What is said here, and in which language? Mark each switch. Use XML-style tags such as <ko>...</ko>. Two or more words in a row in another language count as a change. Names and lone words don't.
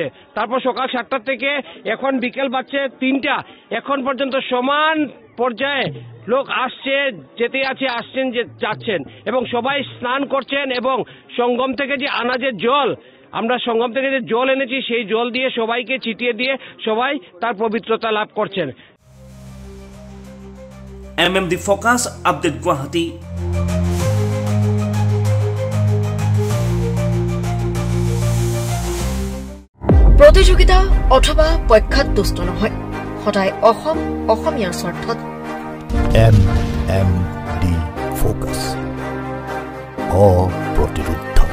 <bn>তারপর সকাল 7টা থেকে এখন বিকেল বাজছে 3টা, এখন পর্যন্ত সমান পর্যায়ে লোক আসছে, যেতে আছে, আসছেন, যাচ্ছেন এবং সবাই স্নান করছেন। এবং সঙ্গম থেকে যে আনা যে জল, আমরা সঙ্গম থেকে যে জল এনেছি সেই জল দিয়ে সবাইকে ছিটিয়ে দিয়ে সবাই তার পবিত্রতা লাভ করছেন।</bn> <as>MMD Focus Update গুৱাহাটী। প্ৰতিযোগিতা অথবা পক্ষত দুষ্ট নহয়, সদায় অসমীয়াৰ স্বাৰ্থত। MMD Focus অপ্ৰতিৰোধ।</as>